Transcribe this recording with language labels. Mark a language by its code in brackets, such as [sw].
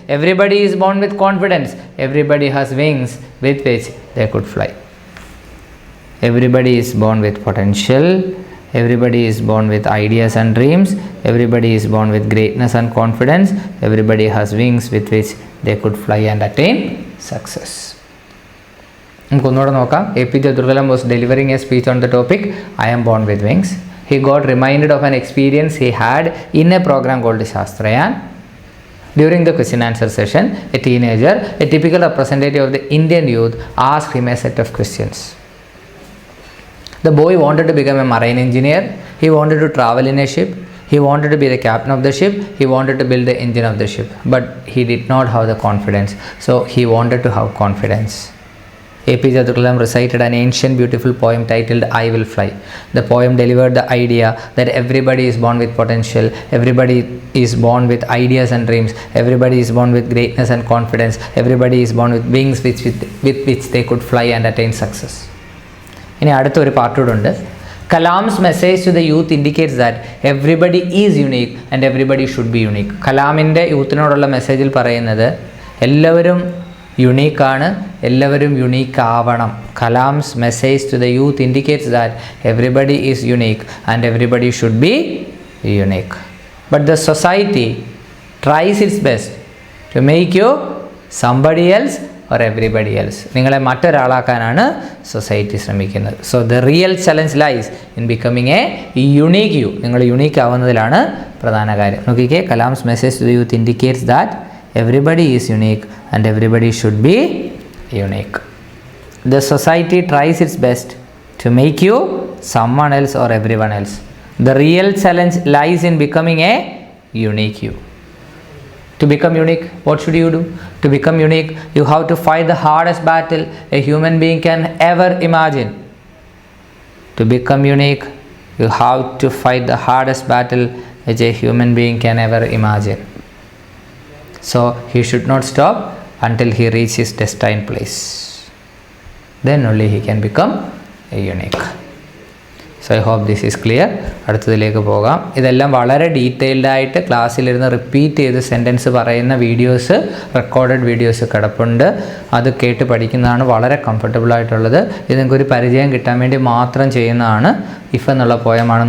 [en] Everybody is born with confidence. Everybody has wings with which they could fly. Everybody is born with potential. Everybody is born with ideas and dreams. Everybody is born with greatness and confidence. Everybody has wings with which they could fly and attain success. [ml] നമുക്ക് ഒന്നുകൂടെ നോക്കാം. [en] A P J Abdul Kalam was delivering a speech on the topic I am born with wings. He got reminded of an experience he had in a program called Shastrayan. During the question answer session, a teenager, a typical representative of the Indian youth, asked him a set of questions. The boy wanted to become a marine engineer. He wanted to travel in a ship. He wanted to be the captain of the ship. He wanted to build the engine of the ship. But he did not have the confidence. So he wanted to have confidence. A.P.J. Abdul Kalam recited an ancient beautiful poem titled I Will Fly. The poem delivered the idea that everybody is born with potential. Everybody is born with ideas and dreams. Everybody is born with greatness and confidence. Everybody is born with wings with which they could fly and attain success. [ml] ഇനി അടുത്തൊരു പാർട്ടൂടുണ്ട്. [en] Kalam's message to the youth indicates that everybody is unique and everybody should be unique. [ml] കലാമിൻ്റെ യൂത്തിനോടുള്ള മെസ്സേജിൽ പറയുന്നത് എല്ലാവരും യുണീക്കാണ്, എല്ലാവരും unique ആവണം. [en] Kalam's message to the youth indicates that everybody is unique and everybody should be unique. But the society tries its best to make you somebody else or everybody else. [ml] നിങ്ങളെ മറ്റൊരാളാക്കാനാണ് society ശ്രമിക്കുന്നത്. [en] So the real challenge lies in becoming a unique you. [ml] നിങ്ങൾ unique ആവുന്നതിലാണ് പ്രധാന കാര്യം. നോക്കിക്കേ, [en] Kalam's message to the youth indicates that everybody is unique and everybody should be unique. The society tries its best to make you someone else or everyone else. The real challenge lies in becoming a unique you. To become unique, what should you do? To become unique, you have to fight the hardest battle a human being can ever imagine. To become unique, you have to fight the hardest battle which a human being can ever imagine. So he should not stop until he reaches his destined place. Then only he can become a unique. So I hope this is clear. [ml] അടുത്തതിലേക്ക് പോകാം. ഇതെല്ലാം വളരെ detailed ആയിട്ട് ക്ലാസ്സിലിരുന്ന് repeat ചെയ്ത് sentence പറയുന്ന videos, recorded videos കിടപ്പുണ്ട്. അത് കേട്ട് പഠിക്കുന്നതാണ് വളരെ കംഫർട്ടബിൾ ആയിട്ടുള്ളത്. ഇത് നിങ്ങൾക്കൊരു പരിചയം കിട്ടാൻ വേണ്ടി മാത്രം ചെയ്യുന്നതാണ്. ഇഫ് എന്നുള്ള പോയമാണ്.